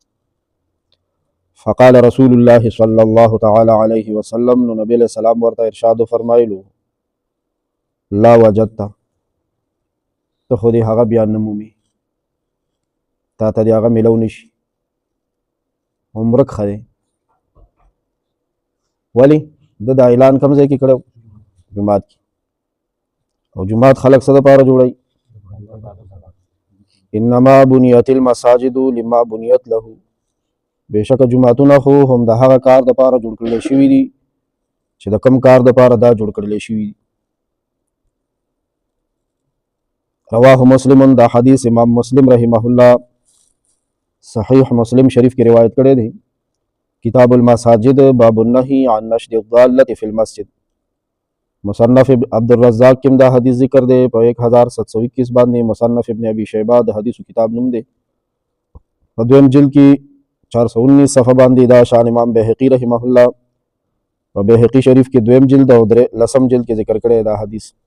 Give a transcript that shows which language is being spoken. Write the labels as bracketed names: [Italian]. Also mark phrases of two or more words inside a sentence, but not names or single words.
[Arabic] فقال رسول الله صلی الله تعالی علیه وسلم، [Pashto] نو نبی [Arabic] علیہ السلام [Pashto] ورته ارشاد فرمایلو: [Arabic] لا وجدت، [Pashto] ته خو دې هغه بیا نه مومي، تا ته دې هغه میلو نشي، عمرک ښه دی. ولې؟ ده دا اعلان کوم ځای کې کړی؟ جومات کې. او جومات خلک څه دپاره جوړوي؟ [Arabic] انما بنیت المساجد لما بنیت له، [Pashto] بېشکه جوماتونه خو هم د هغه کار دپاره جوړ کړلی شوي دي چې د کوم کار دپاره دا جوړ کړلی شوي دي. [Arabic] رواه مسلم، [Pashto] دا حدیث امام مسلم [Arabic] رحمه الله [Pashto] صحیح مسلم شریف کی روایت کړی دی. [Arabic] کتاب المساجد، باب النهی عن نشد الضالة فی المسجد. [Pashto] مصنف عبدالرزاق کم دا حدیث ذکر دے په 1721 باندې. مصنف ابن ابی شیبہ د حدیثو کتاب نوم دی، په دویم جلد کې 419 صفحه باندې. دا شان امام بهقی [Arabic] رحمه الله [Pashto] په بهقی شریف کې دویم جلد او لسم جلد کې ذکر کړی دا حدیث.